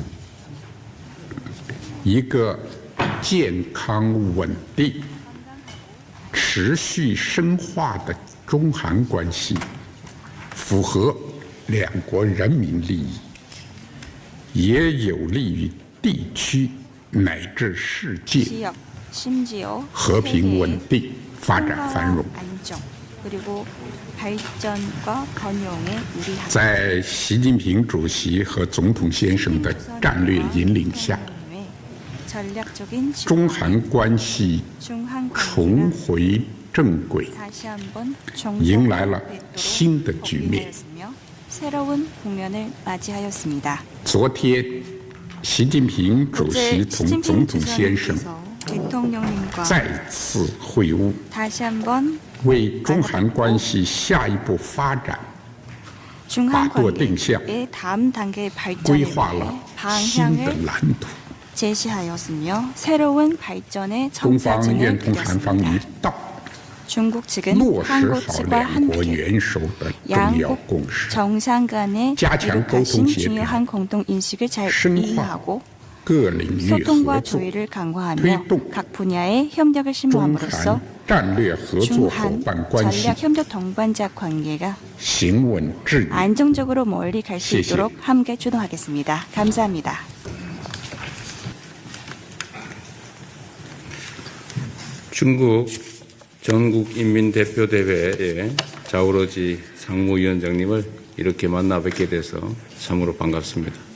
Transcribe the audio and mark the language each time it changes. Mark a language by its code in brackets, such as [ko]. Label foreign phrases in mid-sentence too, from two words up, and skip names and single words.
[zh] 一个健康稳定、持续深化的中韩关系，符合两国人民利益，也有利于地区乃至世界 [ko] 지역, 심지어 [zh] 和平稳 [ko] 세계의 [zh] 定、发展繁荣。 [ko] 안정 그리고 발전과 번영에 유리하다. [zh] 在习近平主席和总统先生的战略引领下， [ko] 전략적인 [zh] 中韩关系 [ko] 중한 [zh] 重 [ko] 관계가 [zh] 回正轨， [ko] 다시 한번 [zh] 迎来了 [ko] 정상화되도록 [zh] 新的局面。 [ko] 복귀하였으며 새로운 국면을 맞이하였습니다. [zh] 昨天，习近平主席 [ko] 어제 [zh] 同 [ko] 시진핑 [zh] 总统先生 [ko] 주석님께서 대통령님과 [zh] 再次会晤， [ko] 다시 한번 [zh] 为中韩关系下一步发展 [ko] 중한 [zh] 把舵定向， [ko] 관계의 다음 단계의 [zh] 规 [ko] 발전을 [zh] 划 [ko] 위해 [zh] 了新的 [ko] 방향을 [zh] 蓝图。 [ko] 제시하였으며 새로운 발전의 [zh] 中方愿 [ko] 청사진을 [zh] 同韩方一 [ko] 그렸습니다. [zh] 道， [ko] 중국 측은 [zh] 落实 [ko] 한국 [zh] 好 [ko] 측과 [zh] 两国 [ko] 함께 [zh] 元首的重要 [ko] 양국 [zh] 共识， [ko] 정상 간의 [zh] 加强 [ko] 이룩하신 [zh] 沟通协调， [ko] 중요한 공동 인식을 잘 [zh] 深化 [ko] 이해하고 [zh] 各领域合 [ko] 소통과 [zh] 作， [ko] 조율을 강화하며 [zh] 推动 [ko] 각 분야의 협력을 [zh] 中 [ko] 심화함으로써 [zh] 韩战略合作伙 [ko] 중한 [zh] 伴关系 [ko] 전략 협력 동반자 관계가 [zh] 行稳致远。 [ko] 안정적으로 멀리 갈 수 [zh] 谢谢。 [ko] 있도록 함께 주도하겠습니다. 감사합니다. 중국 전국인민대표대회의 자오러지 상무위원장님을 이렇게 만나 뵙게 돼서 참으로 반갑습니다.